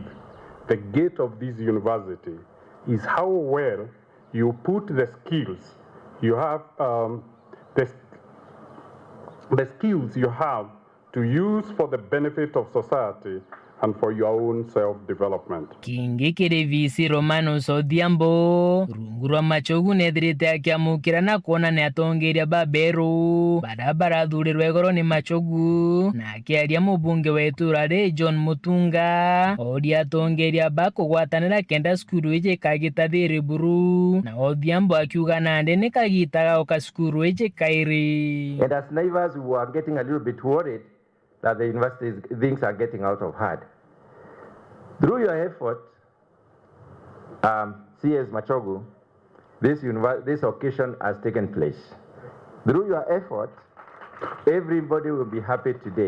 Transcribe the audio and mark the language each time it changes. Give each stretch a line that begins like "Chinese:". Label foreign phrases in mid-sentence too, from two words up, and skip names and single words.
English: The gate of this university is how well you put the skills you have, the skills you have to use for the benefit of society and for your own self-development.
Meru: Kingi kirevisi Romanos Odhiambo rungurwa Machogu nethirite akiamukira na kuona ni atongeria baberu barabara thurirwe igoro ni Machogu na akiaria mubunge wetu rari John Mutunga oria atongeria bakugwatanira kenda skuru ije kagita thiri buru na Odhiambo akiuga nande ni kagitaga oka skuru ije kairi.
English: And as neighbors, we were getting a little bit worried that the universities things are getting out of hand. Through your effort, CS Machogu, this occasion has taken place. Through your effort, everybody will be happy today.